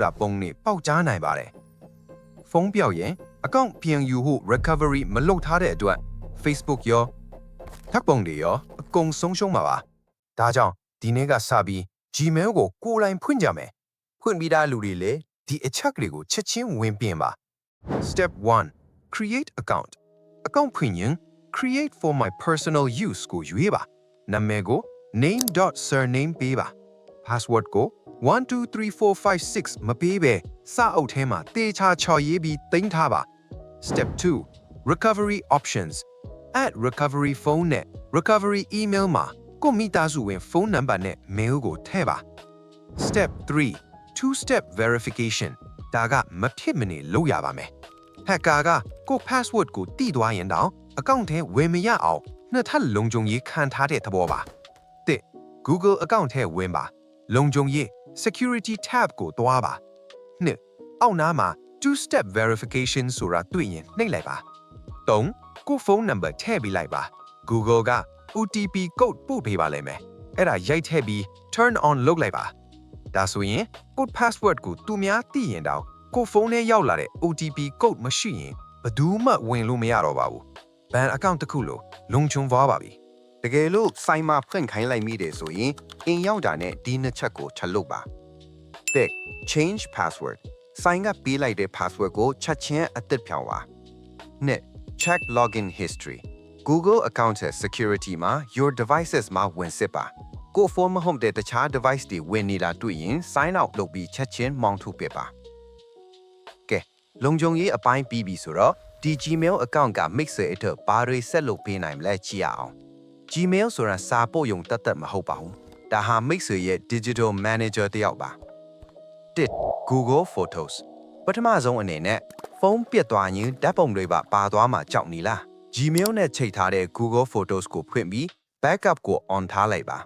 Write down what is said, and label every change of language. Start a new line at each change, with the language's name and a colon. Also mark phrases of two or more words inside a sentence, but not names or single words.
Burmese: တာပုံနဲ့ပေါက်ကြားနိုင်ပါတယ်ဖုန်းပြောက်ရင် account ပြန်ယူဖို့ recovery မလုပ်ထားတဲ့အတွက် Facebook ရောထပ်ပုံတွေရောအကုန်ဆုံးရှုံးမှာပါဒါကြောင့်ဒီနေ့ကစပြီး Gmail ကိုကိုယ်တိုင်ဖွင့်ကြမယ်ဖွင့်ပြီးသားလူတွေလည်းဒီအချက်တွေကိုချက်ချင်းဝင်ပြင်ပါ
English: Step 1 Create account
Burmese: account ဖွင့်ရင်
English: Create for my personal use
Burmese: ကိုရွေးပါနာမည်ကို name.surname ပေးပါ password ကို 123456မပေးပဲစာအုပ်ထဲမှာတေချာချော်ရေးပြီးသိမ်းထားပါ
English: Step 2 Recovery options add recovery phone
Burmese: နဲ့
English: recovery email
Burmese: မှာကိုမိသားစုဝင်ဖုန်းနံပါတ်နဲ့ mail ကိုထည့်ပါ
English: Step 3 two-step verification
Burmese: ဒါကမဖြစ်မနေလုပ်ရပါမယ် hacker ကကို password ကိုတိသွားရင်တောင် account ထဲဝင်မရအောင်နှစ်ထပ်လုံခြုံရေးခံထား တဲ့သဘောပါတစ် Google account ထဲဝင်ပါလုံခြုံရေး
English: security tab
Burmese: ကိုသွားပါနှစ်အောက်နားမှာ
English: two-step verification
Burmese: ဆိုတာတွေ့ရင်နှိပ်လိုက်ပါသုံးကိုဖုန်းနံပါတ်ထည့်ပေးလိုက်ပါ Google က
English: OTP code
Burmese: ပို့ပေးပါလိမ့်မယ်အဲ့ဒါရိုက်ထည့်ပြီး
English: turn on
Burmese: လုပ်လိုက်ပါဒါဆိုရင်
English: code password
Burmese: ကိုသူများသိရင်တောင်ကိုဖုန်းထဲရောက်လာတဲ့
English: OTP code
Burmese: မရှိရင်ဘယ်သူမှဝင်လို့မရတော့ပါဘူးဘန် account တစ်ခုလို့လုံခြုံသွားပါ ပြီတကယ်လို့စိုင်းမှာဖွင့်ခိုင်းလိုက်မိတယ်ဆိုရင်အင်ရောက်တာနဲ့ဒီနှစ်ချက်ကိုချက်လုပ်ပါတဲ့
English: change password
Burmese: စိုင်းကပေးလိုက်တဲ့ password ကိုချက်ချင်းအသစ်ဖြောင်းပါနှစ်
English: check login history
Burmese: Google account ရဲ့ security မှာ
English: your devices
Burmese: မှာဝင်စစ်ပါကိုဖုန်းမဟုတ်တဲ့တခြား device တွေဝင်နေတာတွေ့ရင်
English: sign out
Burmese: လုပ်ပြီးချက်ချင်းမောင်းထုတ်ပြပါကဲလုံခြုံရေးအပိုင်းပြီးပြီဆိုတော့ဒီ Gmail account က Mixer အတွက်ဘာတွေဆက်လုပ်ပေးနိုင်မလဲကြည့်ရအောင် Gmail ဆိုတာစာပို့ရုံတတ်မဟုတ်ပါဘူးဒါဟာ Mixer ရဲ့
English: digital manager
Burmese: တစ်ယောက်ပါတစ် Google Photos ပထမဆုံးအနေနဲ့ဖုန်းပြတ်သွားရင်ဓာတ်ပုံတွေပါသွားမှာကြောက်နေလား Gmail နဲ့ချိန်ထားတဲ့ Google Photos ကိုဖွင့်ပြီး backup ကို on ထားလိုက်ပါ